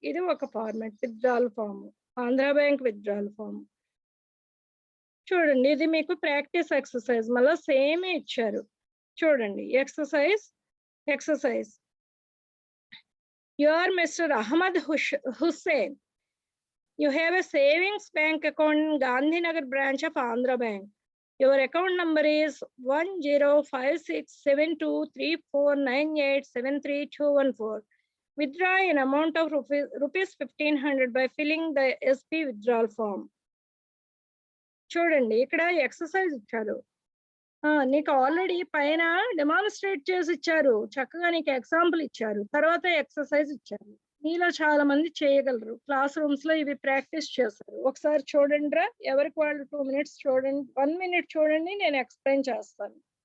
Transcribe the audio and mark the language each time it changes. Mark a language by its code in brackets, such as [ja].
[te] ఇది ఒక format, withdrawal form, Andhra bank withdrawal form. చూడండి, ఇది మీకు ప్రాక్టీస్ ఎక్సర్సైజ్, మళ్ళీ సేమ్ ఇచ్చారు. చూడండి, [en] Exercise you are mister Ahmed Hussain. You have a savings bank account in Gandhinagar branch of Andhra Bank. Your account number is 10567234987314. Withdraw an amount of rupees 1,500 by filling the SP withdrawal form. [te] చూడండి, ఇక్కడ exercise ఇచ్చారు. నీకు already పైన demonstrate చేసి ఇచ్చారు, చక్కగా నీకు example ఇచ్చారు, తర్వాత ఎక్సర్సైజ్ ఇచ్చారు. మీలో చాలా మంది చేయగలరు, క్లాస్ రూమ్స్ లో ఇవి ప్రాక్టీస్ చేస్తారు. ఒకసారి చూడండి రా, ఎవరికి వాళ్ళు 2 minutes చూడండి, 1 minute చూడండి, నేను ఎక్స్ప్లెయిన్ చేస్తాను.